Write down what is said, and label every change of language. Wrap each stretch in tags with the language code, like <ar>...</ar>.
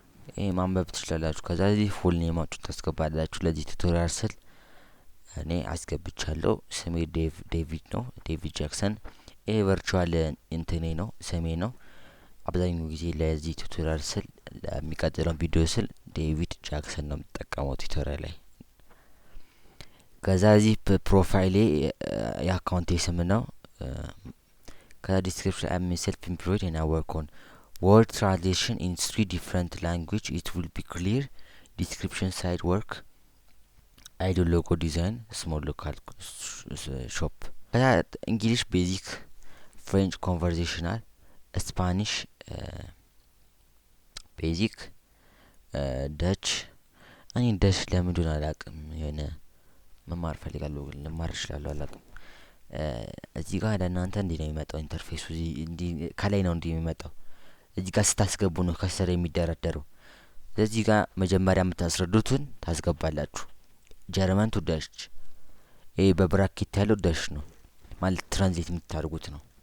<am>ይሄ ማንበብ ትችላላችሁ። ከዛ እዚህ ፉል ኔማችሁ ታስገባላችሁ። ለዚህ ቱቶሪያል ስል እኔ አስገብቻለሁ። ስሜ ዴቪድ ነው፣ ዴቪድ ጃክሰን። ይሄ ቨርቹዋል እንትኔ ነው፣ ስሜ ነው። አብዛኛው ጊዜ ለዚህ ቱቶሪያል ስል ለሚቀጥለው ቪዲዮ ስል ዴቪድ ጃክሰን ነው የምጠቀመው ቱቶሪያል ላይ። ከዛ እዚህ ፕሮፋይሌ የአካውንቴ ስም ነው። ከዛ ዲስክሪፕሽን</am> <en>I'm self-employed and I work on word translation in 3 different language. It will be clear. Description side work. I do logo design, small local shop. English basic, French conversational, Spanish basic, Dutch.</en> <am>እኔ ደሽ ለምንድን አላውቅም። የሆነ መማር ፈልጋለሁ ግን ለማር እችላለሁ አላውቅም። እዚህ ጋር ለእናንተ እንዲህ ነው የሚመጣው ኢንተርፌሱ። እንዲህ ከላይ ነው እንዲህ የሚመጣው። እዚህ ጋር ስታስገቡ ነው ከስር የሚደረደረው። እዚህ ጋር መጀመሪያ የምታስረዱትን ታስገባላችሁ። ጀርመን ቱ ዳሽ ይሄ በብራኬት ያለው ዳሽ ነው ማለት ትራንስሌት የምታደርጉት ነው።</am>